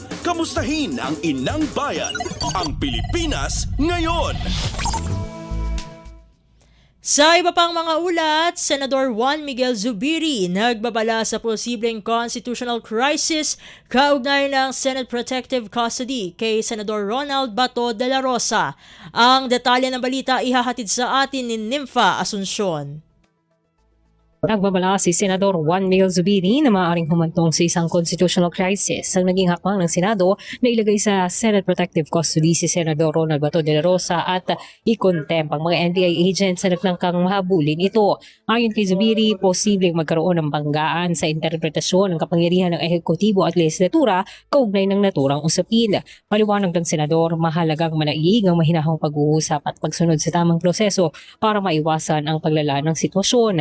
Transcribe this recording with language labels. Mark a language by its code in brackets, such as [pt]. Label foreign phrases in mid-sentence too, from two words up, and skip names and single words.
[tl] Kamustahin ang inang bayan, ang Pilipinas ngayon. Sa iba pang mga ulat, Senador Juan Miguel Zubiri nagbabala sa posibleng [en] constitutional crisis [tl] kaugnay ng [en] Senate Protective Custody [tl] kay Senador Ronald Bato de la Rosa. Ang detalye ng balita ihahatid sa atin ni Nympha Asuncion. Nagbabala si Senador Juan Miguel Zubiri na maaaring humantong sa isang [en] constitutional crisis [tl] ang naging hakbang ng Senado na ilagay sa [en] Senate Protective Custody [tl] si Senador Ronald Bato de la Rosa at i-contempt ang mga NBI agents na nagtangkang mahabulin ito. Ayon kay Zubiri, posibleng magkaroon ng banggaan sa interpretasyon ng kapangyarihan ng ehekutibo at legislatura kaugnay ng naturang usapin. Paliwanag ng Senador, mahalagang manaig ang mahinahong pag-uusap at pagsunod sa tamang proseso para maiwasan ang paglala ng sitwasyon.